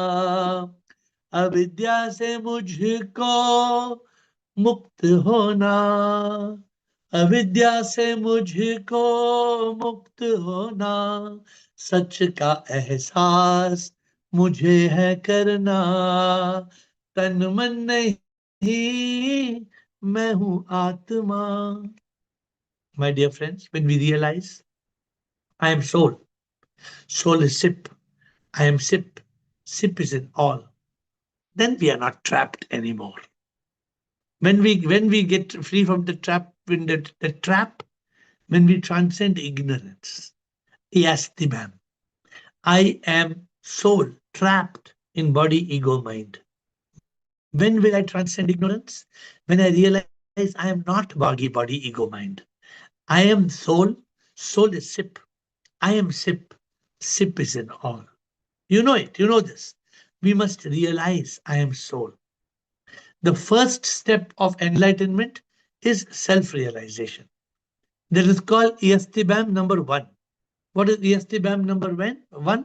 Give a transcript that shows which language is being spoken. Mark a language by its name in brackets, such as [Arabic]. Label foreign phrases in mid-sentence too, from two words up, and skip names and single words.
[Hindi] अविद्या से मुझको मुक्त होना, अविद्या से मुझको मुक्त होना, सच का एहसास मुझे है करना, तन मन नहीं मैं हूं आत्मा. [English] My dear friends, when we realize I am soul, soul is sip, I am sip, sip is in all, then we are not trapped anymore. When we get free from the trap, when the trap, when we transcend ignorance, yastibam, I am soul trapped in body, ego, mind. When will I transcend ignorance? When I realize I am not body, ego, mind. I am soul, soul is sip. I am sip, sip is in all. You know it, you know this. We must realize I am soul. The first step of enlightenment is self-realization. That is called ESTBAM number 1. What is ESTBAM number 1?